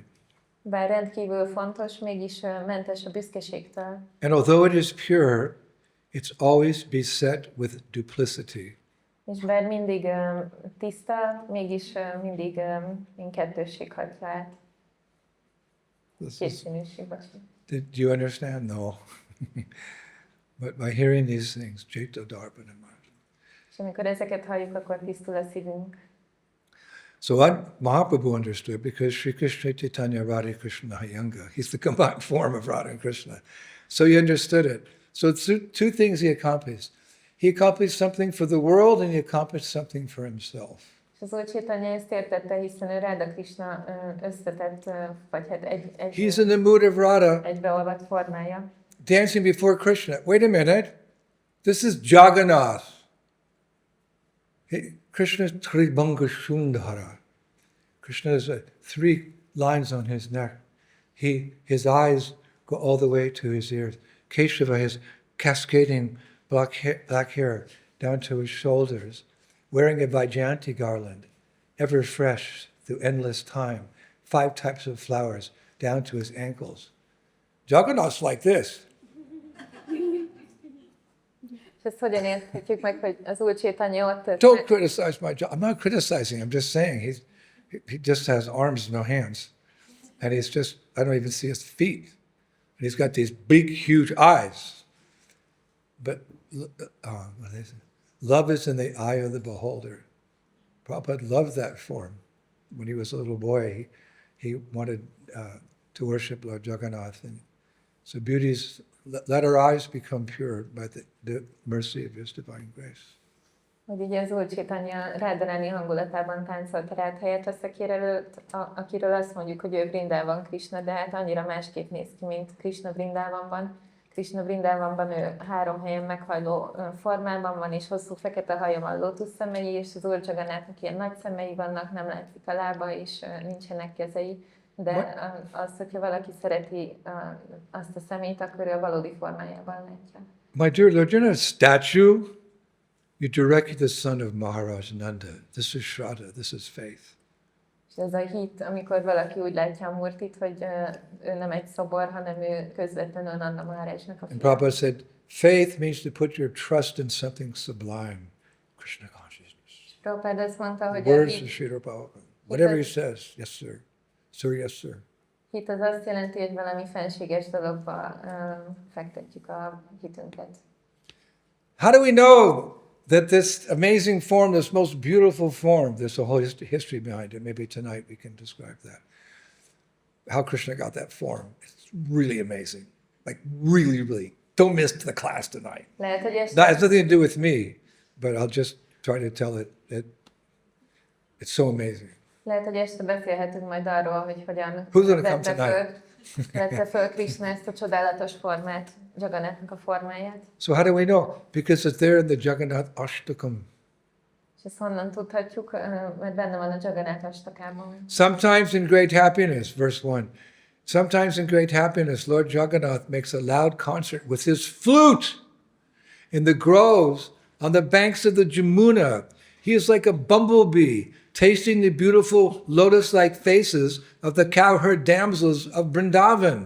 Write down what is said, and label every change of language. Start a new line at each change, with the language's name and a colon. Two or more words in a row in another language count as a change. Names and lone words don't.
Hungarian: Bár rendkívül fontos, mégis mentes a büszkeségtől.
English: And although it is pure, it's always beset with duplicity.
Hungarian: És bár mindig tiszta, mégis mindig kettősség hajtja át. Kétszínűség,
English: Do you understand? No. But by hearing these things,
Sanskrit: चेतो दर्पण मार्ज.
Hungarian: És amikor ezeket halljuk, akkor tisztul a szívünk.
English: So what Mahaprabhu understood, because Sri Krishna Chaitanya Radha Krishna Hayanga, he's the combined form of Radha and Krishna. So he understood it. So two things he accomplished. He accomplished something for the world and he accomplished something for himself.
Hungarian: És az Úr Chaitanya ezt értette, hiszen ő Radha Krishna összetett, vagy hát
English: He's in the mood of Radha,
Hungarian: egybeolvadt formája.
English: dancing before Krishna. Wait a minute. This is Jagannath. Krishna is Tribhanga Sundara. Krishna has 3 lines on his neck. His eyes go all the way to his ears. Keshava has cascading black hair down to his shoulders, wearing a Vaijayanti garland, ever fresh through endless time, 5 types of flowers down to his ankles. Jagannath's like this.
Hungarian: És ezt hogyan érthetjük meg, hogy az Úr Chaitanya ott...
English: Don't criticize my job. I'm not criticizing. I'm just saying he just has arms, no hands. And he's just, I don't even see his feet. And he's got these big, huge eyes. But what is it? Love is in the eye of the beholder. Prabhupada loved that form. When he was a little boy, he wanted to worship Lord Jagannath. And so beauty's, let our eyes become pure by the mercy of His divine grace.
Hungarian: Hogy ugye az Úr Chaitanya rádarálni hangulatában táncolt Ráth helyett a szekér előtt, akiről azt mondjuk, hogy ő Vrindában Krishna, de hát annyira másképp néz ki, mint Krishna Vrindavanban. Krishna Vrindavanban ő 3 helyen meghajló formában van, és hosszú fekete haja van, lótusz szemei, és az Úr Jagannathnak ilyen nagy szemei vannak, nem látszik a lába, és nincsenek kezei. De az, hogyha valaki szereti azt a szemét, akkor ő a valódi formájában látja.
English: My dear Lord, you're not a statue. You directed the son of Maharaj Nanda. This is Shraddha, this is faith.
Hungarian: És ez a hit, amikor valaki úgy látja a Murtit, hogy ő nem egy szobor, hanem ő közvetlenül Nanda Maharajnak a
English: And
Hungarian: fia.
English: Prabhupada said, faith means to put your trust in something sublime. Krishna consciousness.
Hungarian: Prabhupada azt mondta, hogy a
English: Words of Srila Prabhupada. Whatever he says, yes sir. Sir, yes sir.
Hungarian: hit az azt jelenti, hogy valami fenséges dologba fektetjük a hitünket.
English: How do we know that this amazing form, this most beautiful form, there's a whole history behind it. Maybe tonight we can describe that. How Krishna got that form. It's really amazing. Like really, really. Don't miss the class tonight.
Hungarian: Lehet, hogy
English: That has nothing to do with me, but I'll just try to tell it. It's so amazing.
Hungarian: Lehet, hogy este beszélhetünk majd arról, hogy hogyan
English: Who's gonna come tonight?
Hungarian: vette föl Krishna ezt a csodálatos formát, Jagannathnak a formáját.
English: So how do we know? Because it's there in the Jagannath Ashtakam.
Hungarian: És ezt honnan tudhatjuk, mert benne van a Jagannath Astakában.
English: Sometimes in great happiness, verse 1. Sometimes in great happiness, Lord Jagannath makes a loud concert with his flute in the groves on the banks of the Jamuna. He is like a bumblebee, tasting the beautiful lotus-like faces of the cowherd damsels of Vrindavan.